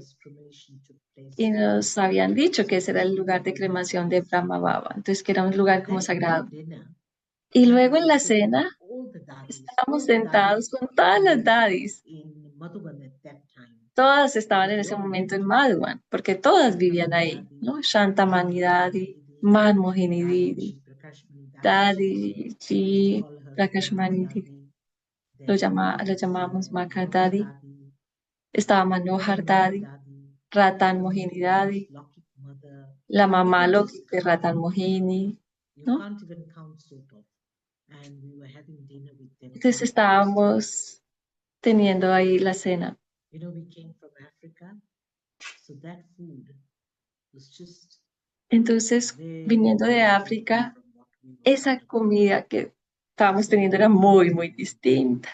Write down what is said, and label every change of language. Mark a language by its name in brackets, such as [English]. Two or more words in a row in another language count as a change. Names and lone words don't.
[Spanish] Y nos habían dicho que ese era el lugar de cremación de Brahma Baba, entonces que era un lugar como sagrado. Y luego en la cena estábamos sentados con todas las daddies. Todas estaban en ese momento en Madhuban, porque todas vivían ahí, ¿no? Shantamani Dadi, Manmohini Didi, Dadi, Ji, Prakashmani Didi, lo llamábamos Maka Dadi. Estaba Manohar Dadi, Ratan Mohini Dadi, la mamá lo de Ratan Mohini, ¿no? Entonces estábamos teniendo ahí la cena. Entonces, viniendo de África, esa comida que estábamos teniendo era muy, muy distinta.